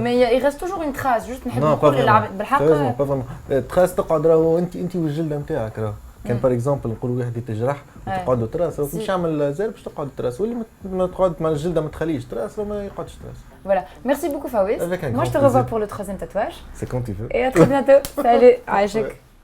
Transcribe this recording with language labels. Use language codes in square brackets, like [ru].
[fr] Mais il reste toujours une trace juste [ar] نحب نقول للعباد بالحق. تراس تقعد راهو انت والجلده نتاعك راهو. كان باغ اكزومبل نقولوا واحد يتجرح وتقعدوا تراس مش يعمل زر باش تقعد تراس واللي ما تقعد مع الجلده ما تخليش تراس ما يقعدش تراس. [fr] Voilà, merci beaucoup Fawis. Moi je te revois pour le troisième tatouage. C'est quand tu veux. Et à très bientôt. Salut, [ar] عايشك.